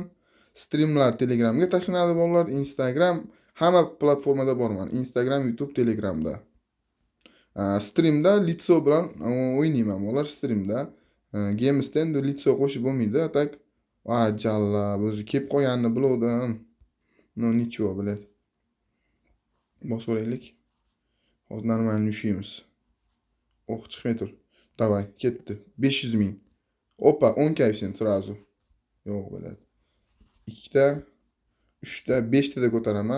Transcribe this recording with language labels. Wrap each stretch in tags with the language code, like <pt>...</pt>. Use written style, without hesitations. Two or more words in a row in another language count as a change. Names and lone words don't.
<uz>Streamlar Telegramga tashlanadi bolalar, Instagram hamma platformada borman. Instagram, YouTube, Telegramda. Streamda litso bilan o'ynayman bolalar, streamda. Gamesda endi litso qo'shib bo'lmaydi, tak. Jalla, o'zi kelib qo'yganini bildim.</uz> <ru>No, ничего, блядь.</ru> <uz>Bosaveraylik. Hozir normalni ushlaymiz. Chiqmay tur. Давай, ketdi. 500 ming. Opa, 10 koeffitsient сразу. Yo'q, блядь. 2 ta, 3 ta, 5 ta da ko'taraman.</uz>